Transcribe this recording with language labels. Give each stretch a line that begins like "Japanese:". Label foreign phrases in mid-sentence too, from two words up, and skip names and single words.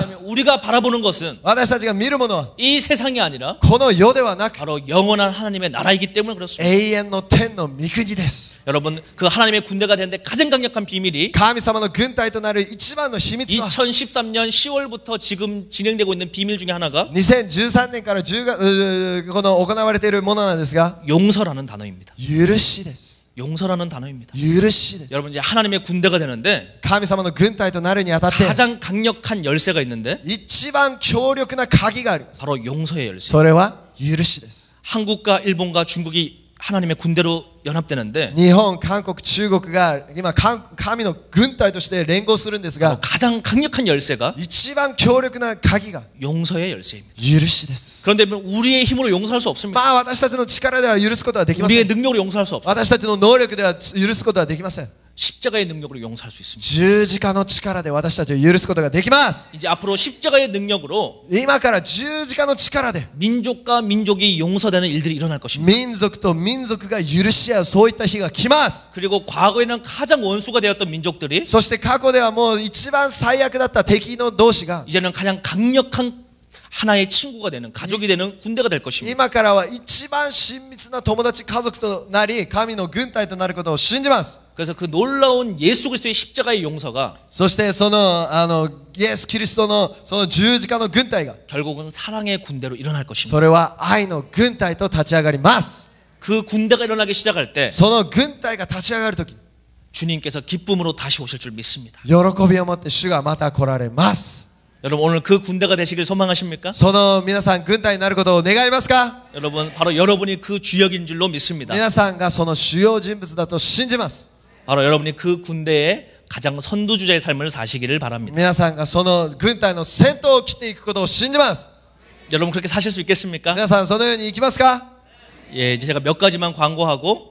Korean: 왜냐하면
Japanese: す。
Korean: 우리가 바라보는 것은
Japanese: 私たちが見るものは
Korean: 이 세상이 아니라
Japanese: この世ではなく
Korean: 바로 영원한 하나님의 나라이기 때문에 그렇습니다.
Japanese: 永遠の天の御国です。
Korean: 여러분 그 하나님의 군대가 되는데 가장 강력한 비밀이
Japanese: 神様の軍隊となる一番の秘密は
Korean: 2013년 10월부터 지금 진행되고 있는 비밀 중에 하나가
Japanese: 2013 年から10月この行われているものなんですが、
Korean: 용서라는 단어입니다.
Japanese: 許しです。
Korean: 용서라는 단어입니다.
Japanese: 許しです。
Korean: 여러분 이제 하나님의 군대가 되는데
Japanese: 神様の軍隊となるにあたって
Korean: 가장 강력한 열쇠가 있는데
Japanese: 一番強力な鍵があります。
Korean: 바로 용서의 열쇠.
Japanese: それは許しです。
Korean: 한국과 일본과 중국이 하나님의 군대로 연합되는데
Japanese: 日本、韓国、中国が今神の軍隊として連合するんですが、
Korean: 가장 강력한 열쇠가
Japanese: 一番強力な鍵が
Korean: 용서의 열쇠입니다.
Japanese: 許しです。
Korean: 그런데 우리의 힘으로 용서할 수 없습니다.
Japanese: まあ私たちの力では許すことはできませ
Korean: 우리의
Japanese: ん。
Korean: 능력으로 용서할 수 없습니다.
Japanese: 私たちの能力では許すことはできません。
Korean: 십자가의 능력으로 용서할 수 있습니다.
Japanese: 十字架の力で私たちを許すことができます。
Korean: 이제 앞으로 십자가의 능력으로
Japanese: 今から十字架の力で
Korean: 민족과 민족이 용서되는 일들이 일어날 것입니다.
Japanese: 民族と民族が許し合うそういった日が来ます。
Korean: 그리고 과거에는 가장 원수가 되었던 민족들이
Japanese: そして過去ではもう一番最悪だった敵の同士が
Korean: 이제는 가장 강력한 하나의 친구가 되는 가족이 되는 군대가 될 것입니다.
Japanese: 今からは一番親密な友達家族となり神の軍隊となることを信じます。
Korean: 그래서 그 놀라운 예수 그리스도의 십자가의 용서가
Japanese: そしてそのイエス・キリストのその十字架の軍隊が
Korean: 결국은 사랑의 군대로 일어날 것입니다.
Japanese: それは愛の軍隊と立ち上がります。
Korean: 그 군대가 일어나기 시작할 때
Japanese: その軍隊が立ち上がるとき
Korean: 주님께서 기쁨으로 다시 오실 줄 믿습니다.
Japanese: 喜びを持って主がまた来られます。
Korean: 여러분 오늘 그 군대가 되시길 소망하십니까?
Japanese: その皆さん軍隊になることを願いますか？
Korean: 여러분 바로 여러분이 그 주역인 줄로 믿습니다.
Japanese: 皆さんがその主要人物だと信じます。
Korean: 바로 여러분이 그 군대의 가장 선두주자의 삶을 사시기를 바랍니다.
Japanese: 皆さんがその軍隊の先頭を切っていくことを信じます。
Korean: 여러분 그렇게 사실 수 있겠습니까?
Japanese: 皆さんそのように行きますか？
Korean: 예, 이제 제가 몇 가지만 광고하고